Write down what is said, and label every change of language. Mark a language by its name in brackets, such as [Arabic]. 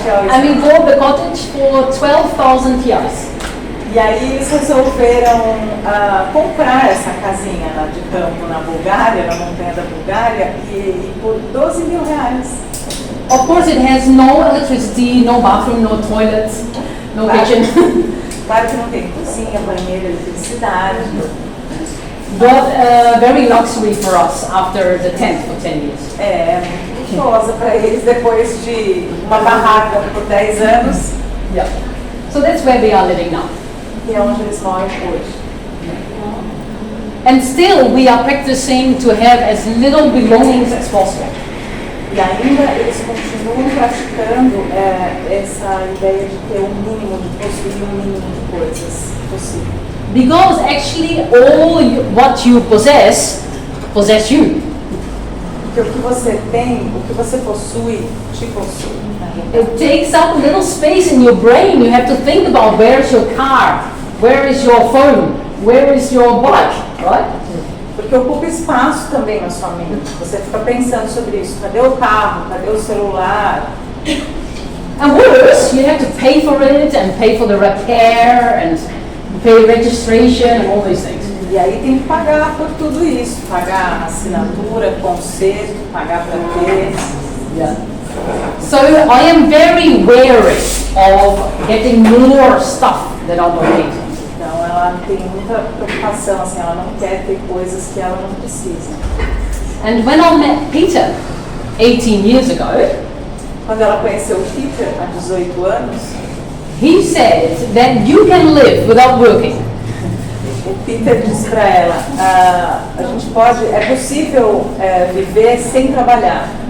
[English] And we bought the cottage for 12,000 reais. [Portuguese] E aí eles resolveram comprar essa casinha lá de campo na Bulgária, na montanha da Bulgária, e por 12 mil reais. [English] Of course it has no electricity, no bathroom, no toilet, no kitchen. [Portuguese] Claro que não tem cozinha, banheiro, eletricidade. [English] But very luxury for us after the tent for 10 years. [Portuguese] É muito luxuosa para eles depois de uma barraca por 10 anos, [English] Yeah. So that's where we are living now. [Portuguese] que é onde eles moram hoje. [English] And still we are practicing to have as little belongings as possible. [Portuguese] E ainda eles continuam praticando essa ideia de ter um mínimo, de possuir um mínimo de coisas possível. [English] Because actually all what you possess you. [Portuguese] Porque o que você tem, o que você possui, te possui. [English] It takes up a little space in your brain. You have to think about where is your car, where is your phone, where is your bike, right? [Portuguese] Porque ocupa espaço também na sua mente. Você fica pensando sobre isso. Cadê o carro? Cadê o celular? [English] And worse, you have to pay for it and pay for the repair and pay registration and all these things. [Portuguese] E aí tem que pagar por tudo isso. Pagar assinatura, conserto, pagar para ter. [English] Yeah. So I am very wary of getting more stuff that I don't need. [Portuguese] Então ela tem muita preocupação, assim, ela não quer ter coisas que ela não precisa. [English] And when I met Peter 18 years ago, [Portuguese] Quando ela conheceu o Peter, há 18 anos, [English] he said that you can live without working. [Portuguese] o Peter disse para ela, a gente pode, é possível viver sem trabalhar.